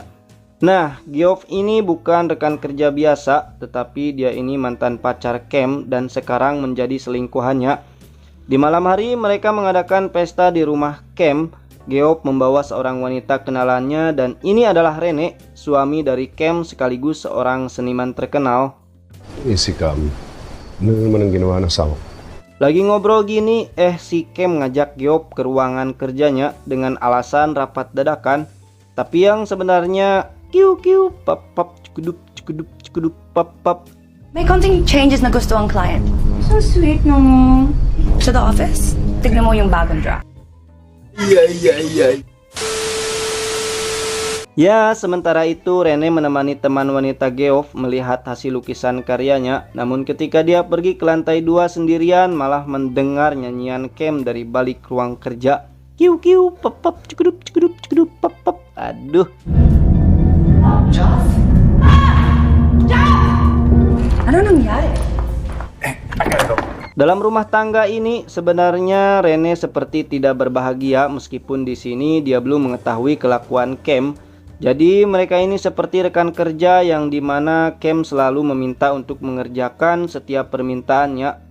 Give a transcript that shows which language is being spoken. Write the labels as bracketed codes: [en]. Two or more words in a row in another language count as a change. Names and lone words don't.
[id] Nah, Geoff ini bukan rekan kerja biasa, tetapi dia ini mantan pacar Cam dan sekarang menjadi selingkuhannya. Di malam hari mereka mengadakan pesta di rumah Cam. Geoff membawa seorang wanita kenalannya dan ini adalah Rene, suami dari Cam sekaligus seorang seniman terkenal. [tl] Si Cam, ano naman ang ginawa ng asawa? [id] Lagi ngobrol gini, si Cam ngajak Geoff ke ruangan kerjanya dengan alasan rapat dadakan. Tapi yang sebenarnya kiu pap pap cukudup pap pap. [tl] May konting changes na gusto ang client. [en] So sweet no. [tl] Sa [en] the office, [tl] tignan mo yung bagong draft. [id] Ya, sementara itu Rene menemani teman wanita Geoff melihat hasil lukisan karyanya. Namun ketika dia pergi ke lantai 2 sendirian, malah mendengar nyanyian Cam dari balik ruang kerja. Kiu pap pap cukudup pap pap. Aduh. [tl] Ano nangyari? [id] Dalam rumah tangga ini sebenarnya Rene seperti tidak berbahagia meskipun di sini dia belum mengetahui kelakuan Cam. Jadi mereka ini seperti rekan kerja yang dimana Cam selalu meminta untuk mengerjakan setiap permintaannya.